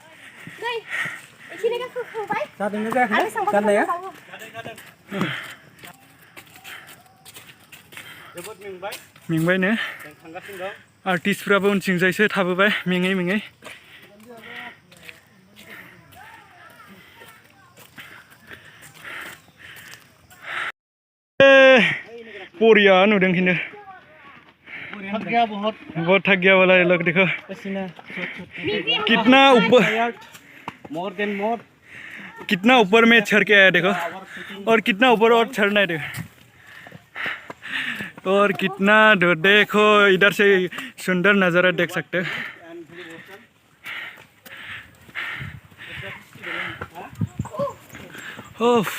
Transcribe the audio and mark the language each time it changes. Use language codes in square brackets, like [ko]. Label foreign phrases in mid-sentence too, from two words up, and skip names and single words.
[brx] मेंबाय ने आर्टिस्टफ्राबो उनथिंजायसो थाबोबाय मेङै बरिया नुदों खिन्थु [hi] बहुत थक गया वाला ये लोग देखो कितना ऊपर में चढ़ के आया देखो और कितना ऊपर और चढ़ना है देखो और कितना देखो इधर से सुंदर नज़ारा देख सकते हो